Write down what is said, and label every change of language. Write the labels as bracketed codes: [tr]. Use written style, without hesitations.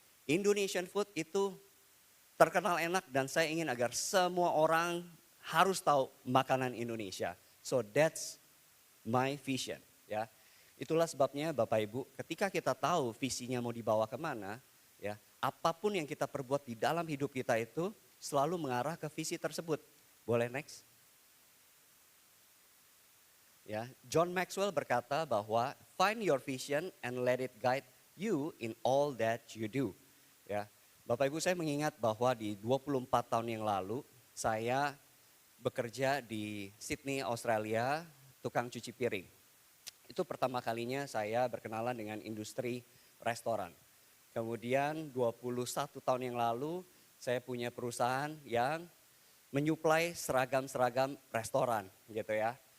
[en] Indonesian food [id] itu terkenal enak dan saya ingin agar semua orang harus tahu makanan Indonesia. [en] So that's my vision [id] ya. Itulah sebabnya Bapak Ibu ketika kita tahu visinya mau dibawa kemana ya. Apapun yang kita perbuat di dalam hidup kita itu selalu mengarah ke visi tersebut. Boleh next? Ya, John Maxwell berkata bahwa [en] find your vision and let it guide you in all that you do. [id] Ya, Bapak Ibu saya mengingat bahwa di 24 tahun yang lalu saya bekerja di Sydney, Australia, tukang cuci piring. Itu pertama kalinya saya berkenalan dengan industri restoran. Kemudian 21 tahun yang lalu saya punya perusahaan yang menyuplai seragam-seragam restoran gitu ya.